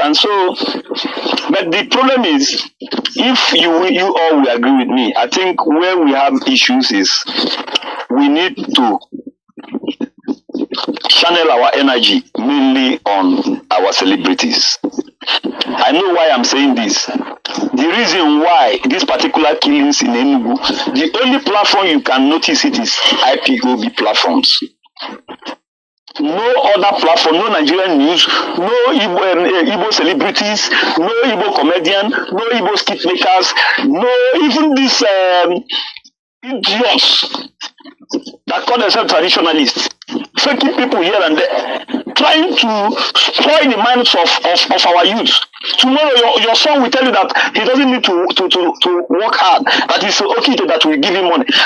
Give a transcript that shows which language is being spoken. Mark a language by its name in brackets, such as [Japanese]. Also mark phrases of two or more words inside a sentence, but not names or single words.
[English] And so, but the problem is, if you all will agree with me, I think where we have issues is we need to channel our energy mainly on our celebrities. I know why I'm saying this. The reason why this particular killings in Enugu, the only platform you can notice it is IPOB platforms. No other platform, no Nigerian news, no Igbo celebrities, no Igbo comedian, no Igbo skit makers, no even these idiots that call themselves traditionalists, faking people here and there, trying to spoil the minds of our youth. Tomorrow your son will tell you that he doesn't need to work hard, that it's okay that we give him money.